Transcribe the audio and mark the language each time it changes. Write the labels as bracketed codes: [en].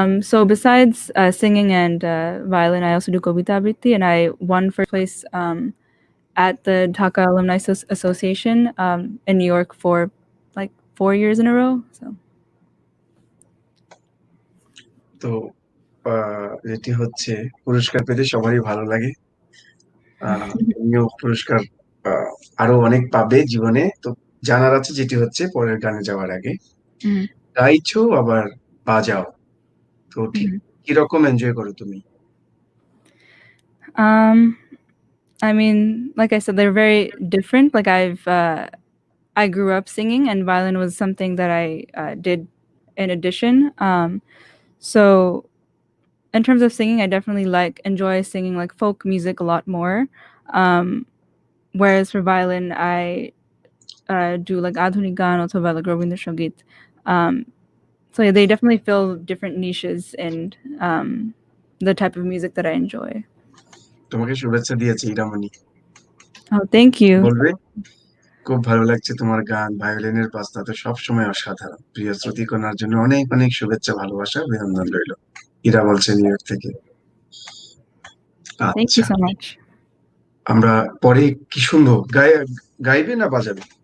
[en] So besides singing and violin, I also do Kobita Abriti, and I won first place at the Dhaka Alumni Association in New York for like 4 years in a row. So [bn] তো যেটি হচ্ছে, পুরস্কার পেতে সবারই ভালো লাগে। তুমিও পুরস্কার আরো অনেক পাবে জীবনে। তো জানার আছে যেটি হচ্ছে পরের গানে যাওয়ার আগে, গাইছো আবার বাজাও, তো ঠিক কিরকম এনজয় করো তুমি? [en] I mean, like I said, they're very different. Like I grew up singing, and violin was something that I did in addition. So in terms of singing, I definitely enjoy singing like folk music a lot more. Um, whereas for violin, I do like adhunik gan or like Rabindra Sangit. So yeah, they definitely fill different niches and the type of music that I enjoy. [bn] তোমাকে শুভেচ্ছা দিয়েছে ইরামণি। [en] Oh, thank you. [bn] বলবে, খুব ভালো লাগছে তোমার গান, ভায়োলিনের বাজনা তো সবসময় অসাধারণ। প্রিয় শ্রুতিকণার জন্য অনেক অনেক শুভেচ্ছা, ভালোবাসা, অভিনন্দন রইল। ইরা বলছে নিউ ইয়র্ক থেকে। [en] Thank you [bn] আচ্ছা, [en] so much. [bn] আমরা পরে কি শুনবো? গাইবে না বাজাবে?